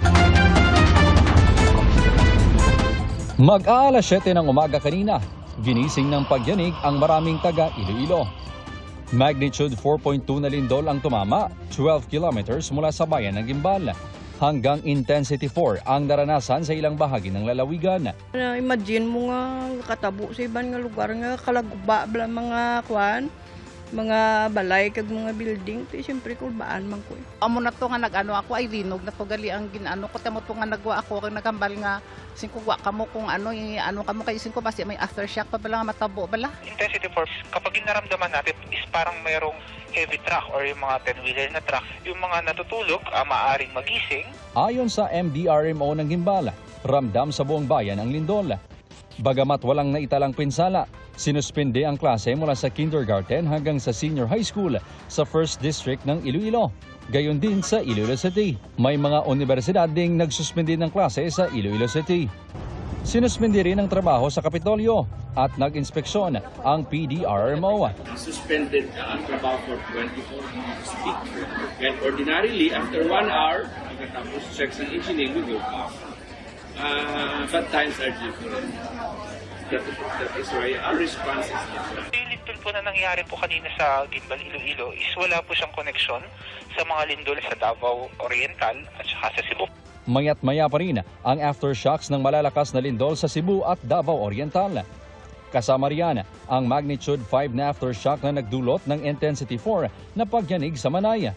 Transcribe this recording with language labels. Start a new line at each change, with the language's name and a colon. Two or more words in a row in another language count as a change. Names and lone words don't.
Filipino: Mag-aalas 7 ng umaga kanina, ginising ng pagyanig ang maraming taga Iloilo. Magnitude 4.2 na lindol ang tumama, 12 kilometers mula sa bayan ng Gimbal. Hanggang intensity 4 ang naranasan sa ilang bahagi ng lalawigan.
Hiligaynon: Imagine mo nga katabo sa ibang nga lugar nga kalagba bla mga kwan, mga balay kag mga building, ti syempre kulbaan man ko. Amo na to nga nagano ako ay linog na to gali ang ginano ko tamo to nga nagwa ako kag nagambal nga singkugwa kamo kung ano kamo kay singko basi may aftershock pa bala nga matabo bala.
Filipino: Intensity 4 kapag inaramdaman natin is parang mayroong
English: heavy truck
Filipino: or yung mga 10-wheeler na truck, yung mga natutulog maaaring magising. Ayon sa MDRMO ng Gimbal, ramdam sa buong bayan ang lindol. Bagamat walang naitalang pinsala, sinuspende ang klase mula sa kindergarten hanggang sa senior high school sa 1st District ng Iloilo. Gayon din sa Iloilo City. May mga universidad ding nagsuspende ng klase sa Iloilo City. Sinuspende rin ang trabaho sa Kapitolyo at nag-inspeksyon ang PDRMO. Suspended ang trabaho
English: for 24 hours a week. And ordinarily, after 1 hour, pagkatapos checks and engineering, we go back. But times are different. That is why our response is different.
Filipino: Yung lindol po na nangyari po kanina sa Gimbal, Iloilo is wala po siyang koneksyon sa mga lindol sa Davao Oriental at saka sa Cebu. Mayat-maya pa rin ang aftershocks ng malalakas na lindol sa Cebu at Davao Oriental. Kasama riyan ang magnitude 5 na aftershock na nagdulot ng intensity 4 na pagyanig sa Manay.